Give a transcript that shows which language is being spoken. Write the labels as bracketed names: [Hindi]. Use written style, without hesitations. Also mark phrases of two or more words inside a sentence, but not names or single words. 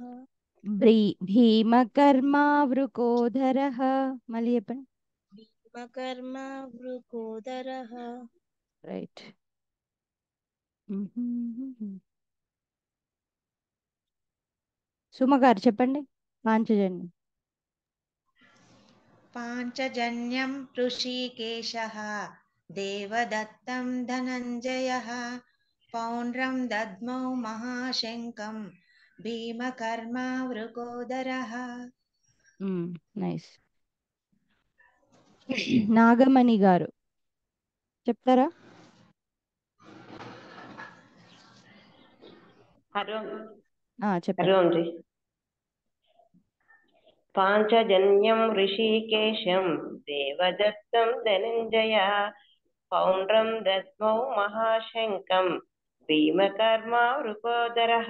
[Sanskrit] భీమకర్మా వృకోదరః. [Telugu] మళ్ళీ చెప్పండి. [Sanskrit] భీమకర్మ వృకోదరః. [Telugu] రైట్. సుమ గారు చెప్పండి. [Sanskrit] పాంచజన్యం. पाञ्चजन्यं ऋषिकेशः देवदत्तं धनञ्जयः पौण्ड्रं दद्मौ महाशङ्कं भीमकर्मा वृकोदरः. [Telugu] నైస్. నాగమణి గారు చెప్తారా? చెప్పండి. [Sanskrit] పాంచజన్యం ఋషికేశం దేవదత్తం ధనంజయ పౌండ్రం దద్మౌ మహాశంకం భీమకర్మా వృకోదరః.